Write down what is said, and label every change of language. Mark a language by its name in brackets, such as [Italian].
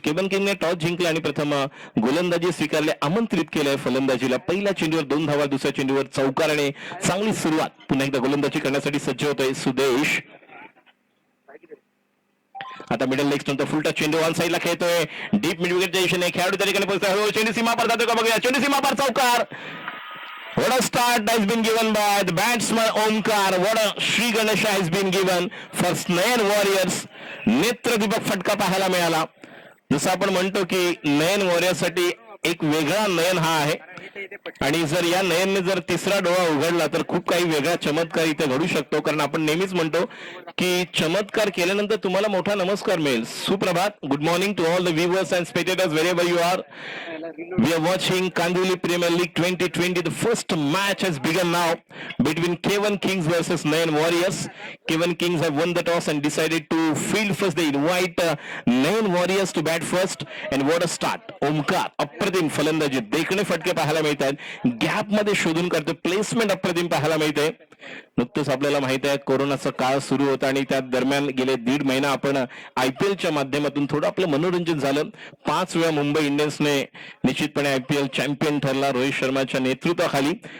[Marathi] केवन किंगने toss जिंकला आणि प्रथम गोलंदाजी स्वीकारले. आमंत्रित केलंय फलंदाजीला. पहिल्या चेंडूवर 2 धावा. दुसऱ्या चेंडूवर चौकार आणि चांगली सुरुवात. पुन्हा एकदा गोलंदाजी करण्यासाठी सज्ज होतोय सुदेश. आता मिडल लेग स्टंप फुल टच चेंडू ऑन साईडला खेळतोय. डीप मिड विकेटच्या दिशेने खेळाडू त्या ठिकाणी पोहोचतोय. चेंडू सीमा पार जातोय का बघूया. चेंडू सीमा पार. चौकार. [English] What a start has been given by the batsman Omkar. What a Sri Ganesha has been given for Nayan Warriors. [Marathi] नेत्रदीपक फटका पाहायला मिळाला. जसं आपण म्हणतो की नयन वॉरियर्स साठी एक वेगळा नयन हा आहे आणि जर या नयनने जर तिसरा डोळा उघडला तर खूप काही वेगळा चमत्कार इथे घडू शकतो. कारण आपण नेहमीच म्हणतो की चमत्कार केल्यानंतर तुम्हाला मोठा नमस्कार मिळेल. सुप्रभात. [English] Good morning to all the viewers and spectators wherever you are. We are watching Kandivali Premier League 2020. The first match has begun now between Kevan Kings versus Nayan Warriors. Kevan Kings have won the toss and decided to field first. They invite Nayan Warriors to bat first. And what a start. [Marathi] Omkar अप्रतिम फलंदाजी. देखणे फटके पाहायला मिळतात. Gap मध्ये शोधून करतो. Placement अप्रतिम पाहायला मिळते. नुकतंच आपल्याला माहित आहे कोरोनाचा काळ सुरू होता आणि त्या दरम्यान गेले 1.5 महिना आपण IPLच्या माध्यमातून थोडं आपलं मनोरंजन झालं. 5 वेळा मुंबई इंडियन्सने निश्चितपणे IPL चॅम्पियन ठरला रोहित शर्माच्या नेतृत्वाखाली.